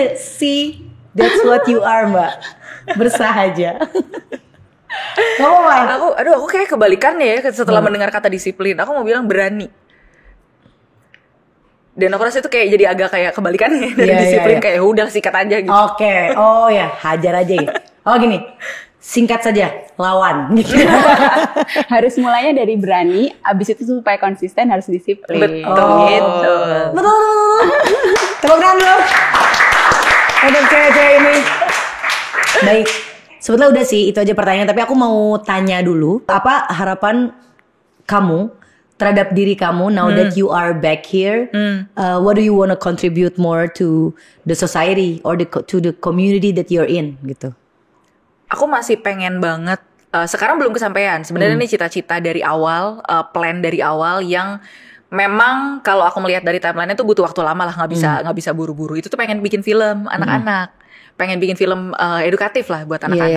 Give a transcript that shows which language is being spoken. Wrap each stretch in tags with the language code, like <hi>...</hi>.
<en>See, that's what you are Mbak.</en> <id>Bersahaja. Aku kayak kebalikannya ya setelah mendengar kata disiplin. Aku mau bilang berani. Dan aku rasa itu kayak jadi agak kayak kebalikannya dari disiplin. Kayak udah sikat aja gitu. Oke. Oh ya, hajar aja gitu. Oh gini, singkat saja, lawan gitu. Harus mulainya dari berani, abis itu supaya konsisten harus disiplin. Betul. Gitu. Betul. Tepuk tangan dulu untuk cewek-cewek ini. Baik, sebetulnya udah sih itu aja pertanyaan. Tapi aku mau tanya dulu, apa harapan kamu terhadap diri kamu</id> <en>now that you are back here? What do you want to contribute more to the society or to the community that you're in gitu?</en> <id>Aku masih pengen banget. Sekarang belum kesampaian. Sebenarnya ini cita-cita dari awal, plan dari awal yang memang kalau aku melihat dari timeline-nya tuh butuh waktu lama lah, nggak bisa buru-buru. Itu tuh pengen bikin film anak-anak. Pengen bikin film edukatif lah buat anak-anak.</id>